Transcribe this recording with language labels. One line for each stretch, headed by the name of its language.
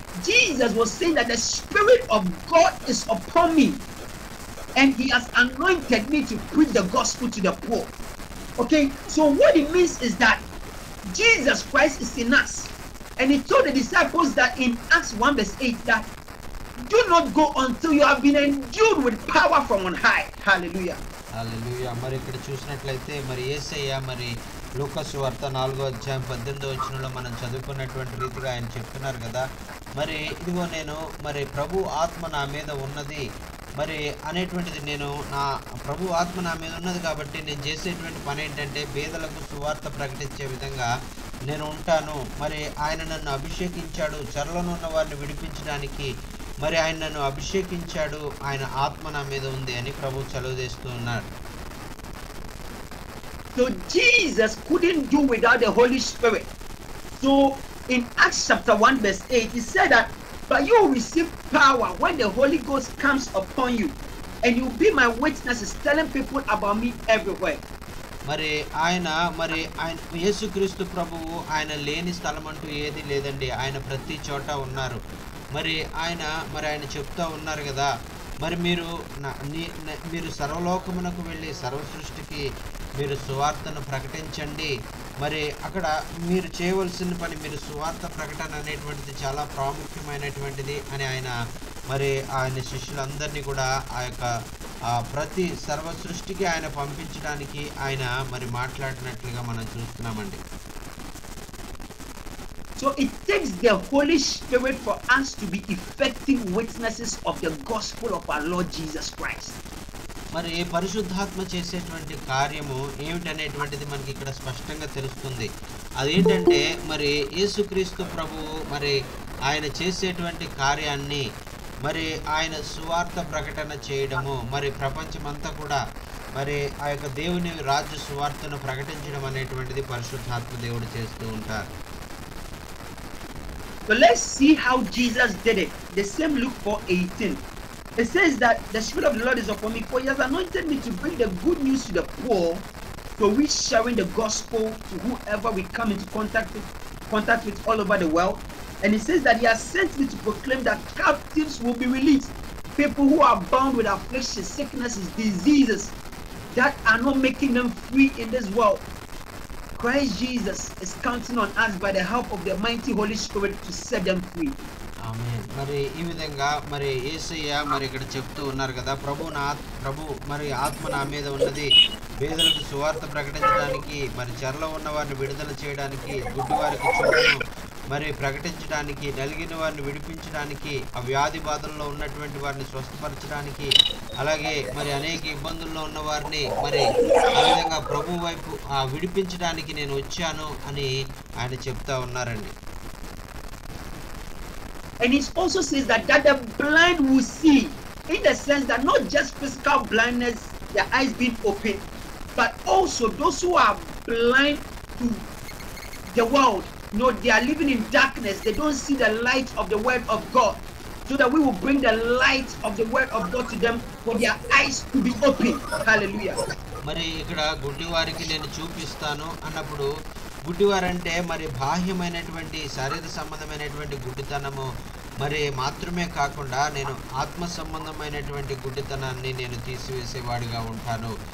English: Jesus was saying that the Spirit of God is upon me, and he has anointed me to preach the gospel to the poor. Okay, so what it means is that Jesus Christ is in us, and he told the disciples that in Acts 1 verse 8 that Do not go until you have been endued with power from on high. Hallelujah.
Telugu: హల్లెలూయా. మరి ఇక్కడ చూసినట్లయితే మరి యేసయ్య మరి లూకాసు సువార్త 4:18 మనం చదువుకున్నటువంటి రీతిగా ఆయన చెప్తున్నారు కదా, మరి ఇదిగో నేను మరి ప్రభు ఆత్మ నా మీద ఉన్నది మరి అనేటువంటిది, నేను నా ప్రభు ఆత్మ నా మీద ఉన్నది కాబట్టి నేను చేసేటువంటి పని ఏంటంటే పేదలకు సువార్త ప్రకటించే విధంగా నేను ఉంటాను. మరి ఆయన నన్ను అభిషేకించాడు చెరలోనున్న ఉన్న వారిని విడిపించడానికి, మరి ఆయన నన్ను అభిషేకించాడు, ఆయన ఆత్మ నా మీద ఉంది అని ప్రభు సెలవుచేస్తూ ఉన్నారు.
English: So Jesus couldn't do without the Holy Spirit. So in Acts chapter 1 verse 8, he said that, but you will receive power when the Holy Ghost comes upon you, and you will be my witnesses, telling people about me everywhere.
Telugu: మరి ఆయన యేసుక్రీస్తు ప్రభువు ఆయన లేని స్థలం అంటూ ఏది లేదండి, ఆయన ప్రతి చోట ఉన్నారు. మరి ఆయన చెప్తా ఉన్నారు కదా, మరి మీరు సర్వలోకమునకు వెళ్ళి సర్వ సృష్టికి మీరు సువార్తను ప్రకటించండి. మరి అక్కడ మీరు చేయవలసిన పని, మీరు సువార్త ప్రకటన అనేటువంటిది చాలా ప్రాముఖ్యమైనటువంటిది అని ఆయన శిష్యులందరినీ కూడా ప్రతి సర్వ సృష్టికి ఆయన పంపించడానికి ఆయన మరి మాట్లాడినట్లుగా మనం చూస్తున్నామండి.
English: So it takes the Holy Spirit for us to be effective witnesses of the gospel of our Lord Jesus Christ.
Telugu: మరి పరిశుద్ధాత్మ చేసేటువంటి కార్యము ఏమిటనేటువంటిది మనకి ఇక్కడ స్పష్టంగా తెలుస్తుంది. అదేంటంటే మరి యేసుక్రీస్తు ప్రభువు మరి ఆయన చేసేటువంటి కార్యాన్ని మరి ఆయన సువార్త ప్రకటన చేయడము, మరి ప్రపంచమంతా కూడా మరి ఆ యొక్క దేవుని రాజ్య సువార్తను ప్రకటించడం అనేటువంటిది పరిశుద్ధాత్మ దేవుడు చేస్తూ ఉంటారు.
English: So let's see how Jesus did it. The same Luke 4:18. It says that the Spirit of the Lord is upon me, for he has anointed me to bring the good news to the poor, to reach sharing the gospel to whoever we come into contact with all over the world. And he says that he has sent me to proclaim that captives will be released, people who are bound with afflictions, sicknesses, diseases that are not making them free in this world. Christ Jesus is counting on us by the help of the mighty Holy Spirit to set them free.
Telugu: ఆమేన్. మరి ఈ విధంగా మరి యేసయ్య మరి ఇక్కడ చెప్తూ ఉన్నారు కదా, ప్రభు మరి ఆత్మ నా మీద ఉన్నది పేదలకు సువార్త ప్రకటించడానికి, మరి చెరలో ఉన్న వారిని విడుదల చేయడానికి, గుడ్డివారికి చూడను మరి ప్రకటించడానికి, నలిగిన వారిని విడిపించడానికి, ఆ వ్యాధి బాధల్లో ఉన్నటువంటి వారిని స్వస్థపరచడానికి, అలాగే మరి అనేక ఇబ్బందుల్లో ఉన్న వారిని మరి ఆ విధంగా ప్రభు వైపు విడిపించడానికి నేను వచ్చాను అని ఆయన చెప్తా ఉన్నారండి.
English: And it also says that the blind will see, in the sense that not just physical blindness, their eyes being opened, but also those who are blind to the world. They are living in darkness. They don't see the light of the word of God. So that we will bring the light of the word of God to them for their eyes to be open. Hallelujah.
Telugu: మరి ఇక్కడ గుడ్డివారికి నేను చూపిస్తాను అన్నప్పుడు, గుడ్డివారంటే మరి బాహ్యమైనటువంటి శరీర సంబంధమైనటువంటి గుడ్డితనము మరి మాత్రమే కాకుండా నేను ఆత్మ సంబంధమైనటువంటి గుడ్డితనాన్ని నేను తీసివేసేవాడిగా ఉంటాను.